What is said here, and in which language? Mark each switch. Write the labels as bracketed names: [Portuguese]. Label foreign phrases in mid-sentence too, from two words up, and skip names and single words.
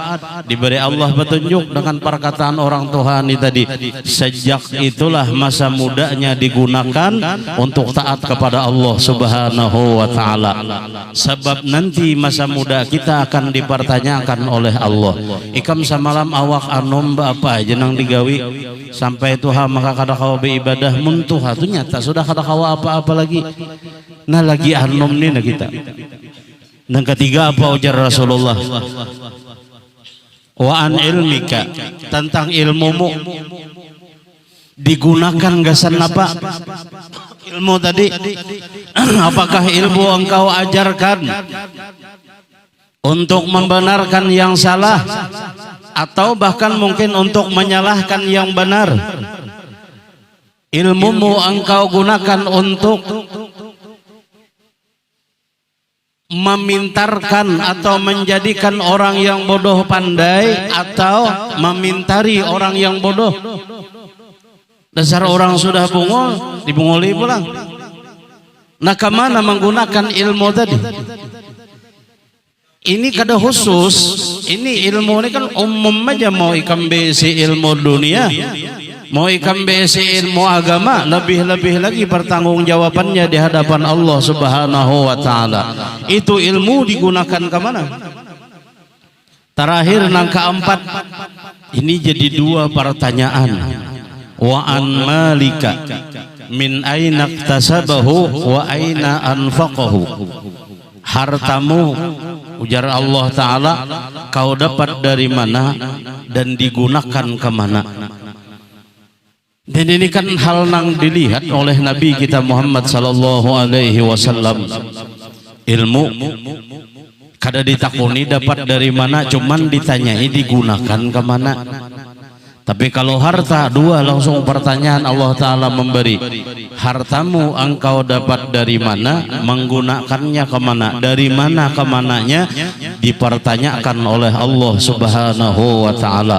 [Indonesian] Diberi Allah petunjuk dengan perkataan orang Tuhan ini tadi. Sejak itulah masa mudanya digunakan untuk taat kepada Allah [Arabic] Subhanahu wa taala. [Indonesian] Sebab nanti masa muda kita akan dipertanyakan oleh Allah. [Banjar] Ikam samalam awak anom apa jenang digawi sampai Tuhan maka kada kawa beribadah muntuha tu nyata sudah kada kawa apa-apa lagi. Nah lagi anom ni na kita. [Indonesian] Dan ketiga apa ujar Rasulullah? [Arabic] Wa an ilmika, [Banjar] tentang ilmumu digunakan gasan apa? [Indonesian] Ilmu tadi apakah ilmu engkau ajarkan untuk membenarkan yang salah atau bahkan mungkin untuk menyalahkan yang benar? Ilmumu engkau gunakan untuk memintarkan atau menjadikan orang yang bodoh pandai atau memintari orang yang bodoh? [Banjar] Dasar orang sudah bungul dibunguli pulang. [Indonesian] Nah kemana menggunakan ilmu tadi? [Banjar] Ini kada khusus, ini ilmu ini kan umum aja. Mau ikam besi ilmu dunia, mau ikam besi ilmu agama, lebih-lebih lagi pertanggungjawabannya di hadapan Allah [Arabic] Subhanahu wa taala. [Banjar] Itu ilmu digunakan kemana? Terakhir nang keempat, ini jadi dua pertanyaan. [Arabic] Wa an malika min aina iktasabahu wa aina anfaqahu. [Indonesian] Hartamu, ujar Allah Ta'ala, kau dapat dari mana dan digunakan kemana? Dan ini kan hal yang dilihat oleh Nabi kita Muhammad [Arabic] Sallallahu Alaihi Wasallam. [Banjar] Ilmu kada ditakuni dapat dari mana, [Indonesian] cuman ditanyai digunakan kemana. Tapi kalau harta, dua langsung pertanyaan Allah Ta'ala memberi. Hartamu engkau dapat dari mana, menggunakannya kemana, dari mana kemananya, dipertanyakan oleh Allah [Arabic] Subhanahu wa Ta'ala.